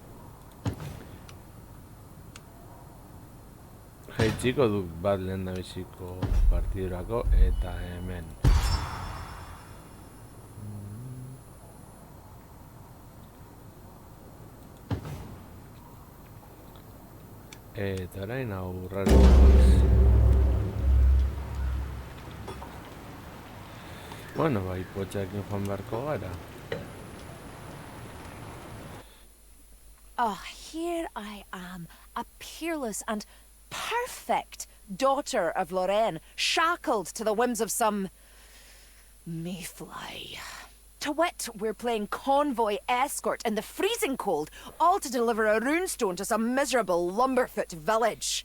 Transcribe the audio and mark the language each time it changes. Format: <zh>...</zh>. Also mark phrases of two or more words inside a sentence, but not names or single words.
<eu>Jaitsiko duk bat lehen da biziko partidurako, eta hemen eta orain aurrari bueno, bai potxakin joan beharko gara.</eu> <en>Here I am, a peerless and perfect daughter of Lorraine, shackled to the whims of some mayfly. To wit, we're playing convoy escort in the freezing cold, all to deliver a runestone to some miserable lumberfoot village.</en>